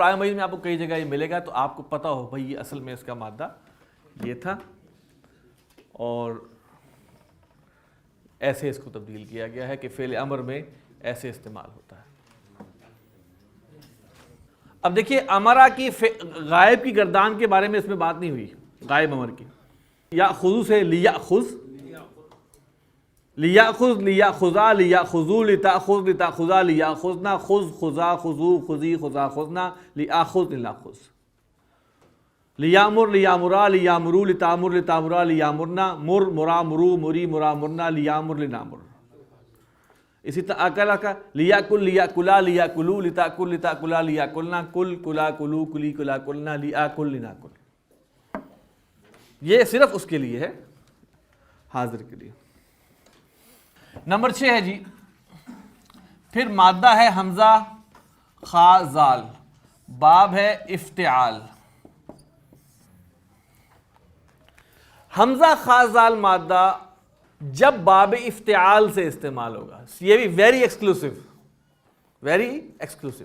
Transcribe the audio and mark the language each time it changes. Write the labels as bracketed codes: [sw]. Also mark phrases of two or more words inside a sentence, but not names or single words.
[ur] قرآن مجید میں آپ کو کئی جگہ یہ ملے گا تو آپ کو پتہ ہو بھائی یہ اصل میں اس کا مادہ یہ تھا اور ایسے اس کو تبدیل کیا گیا ہے کہ فعل امر میں ایسے استعمال ہوتا ہے. اب دیکھیے امرا کی غائب کی گردان کے بارے میں اس میں بات نہیں ہوئی، غائب امر کی. [ar] یاخذ سے لیاخذ، لیاخذ، لیاخذا، لیاخذو، لتاخذ، لتاخذا، لیاخذنا، خذ، خذا، خذو، خذی، خذا، خذنا، لیاخذ، لناخذ. لیامر، لیامرا، لیامرو، لتامر، لتامرا، لیامرنا، مر، مرا، مرو، مری، مرا، مرنا، لیامر، لنامر. [ur] اسی طرح اکلا کا لیاکل، [ar] لیاکلا، لیاکلو، لتاکل، لتاکلا، لیاکلنا، کل، کلا، کلو، کلی، کلا، کلنا، لیاکل، لناکل. [ur] یہ صرف اس کے لیے ہے، حاضر کے لیے. نمبر 6 ہے جی، پھر مادہ ہے حمزہ خا زال، باب ہے افتعال. حمزہ خا زال مادہ جب باب افتعال سے استعمال ہوگا، یہ بھی [en] very exclusive, very exclusive.